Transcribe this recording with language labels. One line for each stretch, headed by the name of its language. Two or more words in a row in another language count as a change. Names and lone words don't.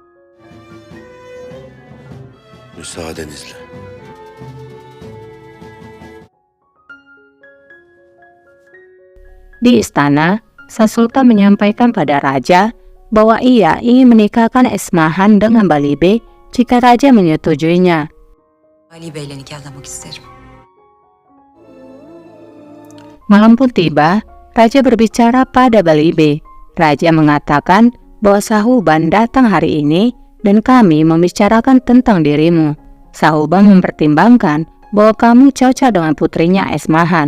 Turkish: Müsaadenizle.
Indonesian: Di istana, Sang Sultan menyampaikan pada raja bahwa ia ingin menikahkan Esmahan dengan Balibe jika raja menyetujuinya.
Turkish: Ali Bey'le nikahlamak isterim.
Indonesian: Malam pun tiba, raja berbicara pada Balibe. Raja mengatakan bahwa Sahuban datang hari ini dan kami membicarakan tentang dirimu. Sahuban mempertimbangkan bahwa kamu cocok dengan putrinya Esmahan.